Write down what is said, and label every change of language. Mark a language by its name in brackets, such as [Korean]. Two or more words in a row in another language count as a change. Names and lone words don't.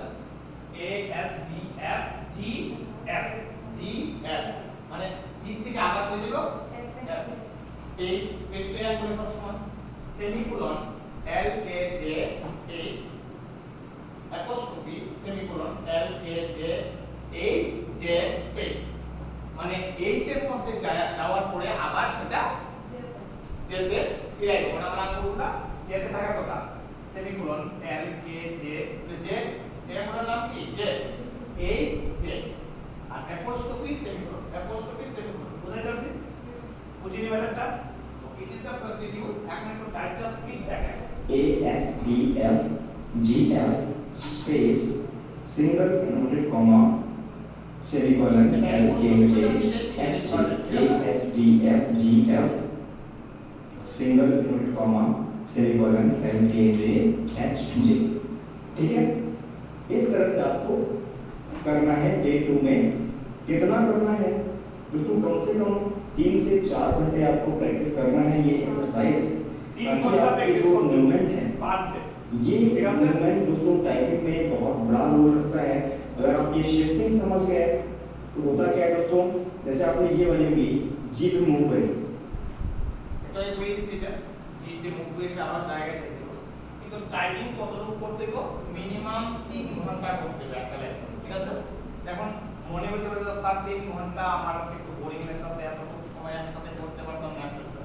[Bangla] এ এস ডি এফ জি এফ জি এফ মানে জি থেকে আবার কই যাব এফ স্পেস স্পেস তো আঙ্গুলে সবসময় সেমিকোলন এল এ জে স্পেস অ্যাপোস্ট্রফি সেমিকোলন এল এ জে এইচ জে স্পেস মানে এইচ এর মধ্যে যাওয়ার পরে আবার সেটা জেতে ফিরাইব, মানে আমরা আঙ্গুলটা জেতে থাকার কথা। সেমিকোলন এল কে জে জে এর পুরো নাম কি জে এইচ জে আর অ্যাপোস্ট্রফি সেমিকোলন বুঝাই যাচ্ছে? বুঝিনি ব্যাপারটা? [English] It is the procedure. [Bangla] এখন একটু টাইপটা স্পিড দেখেন [Hindi] ए एस डी एफ जी एफ स्पेस सिंगल इन्वर्टेड कॉमा सेमीकोलन एल जे जे एच जे ए एस डी एफ जी एफ सिंगल इन्वर्टेड कॉमा सेमीकोलन एल जे जे एच जे। ठीक है, इस तरह से आपको करना है डे 2 में। कितना करना है दोस्तों? कम से कम 3 से 4 घंटे आपको प्रैक्टिस करना है ये एक्सरसाइज। 3 घंटा प्रैक्टिस जो मूवमेंट है बात ये मूवमेंट दोस्तों टाइपिंग में बहुत बड़ा रोल रखता है। अगर आप ये शिफ्टिंग समझ गए तो होता क्या है दोस्तों, जैसे आपने ये वाली उंगली जी पे मूव करी, [Bangla] এটা এই ওই দিছে জি তে মুভ করে আবার জায়গায় যেতে হবে, কিন্তু টাইপিং কতটুকু করতে গো মিনিমাম 3 ঘন্টা করতে হবে একটা লেসন, ঠিক আছে? এখন মনে হতে পারে যে স্যার 3 ঘন্টা আমার কাছে একটু বোরিং লাগছে, এতটুকু সময় একসাথে করতে পারতাম না আসলে।